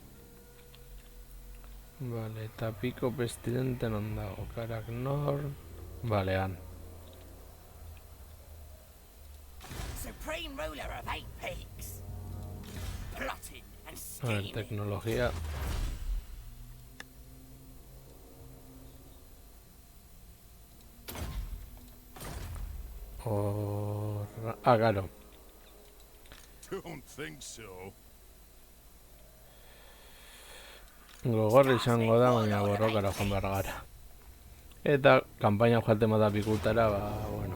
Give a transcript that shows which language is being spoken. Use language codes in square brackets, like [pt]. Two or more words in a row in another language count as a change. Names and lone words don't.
[eu] Vale, eta piko presidente non dago, Karak Nor. Vale, han. [en] Supreme ruler of 8 peaks. Plotting and [es] A ver, [en] scheming. [eu] teknologia. Claro. [en] Don't think so. [eu] Gogorra izango da, baina borrokara joan behar gara. Eta kanpaina joaten bada pikutara, bueno.